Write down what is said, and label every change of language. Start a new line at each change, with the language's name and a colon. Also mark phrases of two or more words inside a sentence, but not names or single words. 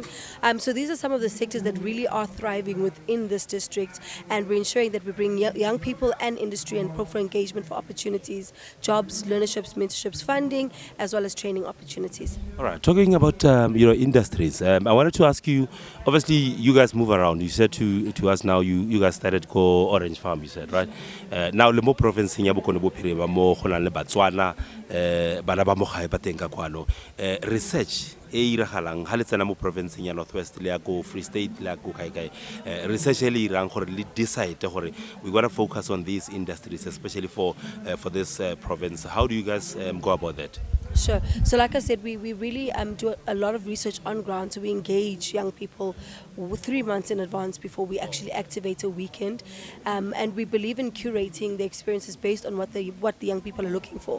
English: So these are some of the sectors that really are thriving within this district, and we're ensuring that we bring young people and industry and proper engagement for opportunities, jobs, learnerships, mentorships, funding, as well as training opportunities. All right, talking about industries, I wanted to ask you, obviously you guys move around. You said to us now you guys started Go Orange Farm, you said, right?
Tswana: Now le mo province ya Bokone Bophirima mo go na le Botswana bana ba mo gae ba teng ka kwano research e iragalang ha le tsena mo province ya Northwest le ya go Free State le ya go kai research e le irang gore le decide gore
English: we want to focus on these industries, especially for this province. How do you guys go about that? Sure. So like I said, we really do a lot of research on ground. So we engage young people 3 months in advance before we actually activate a weekend. And we believe in curating the experiences based on what the young people are looking for.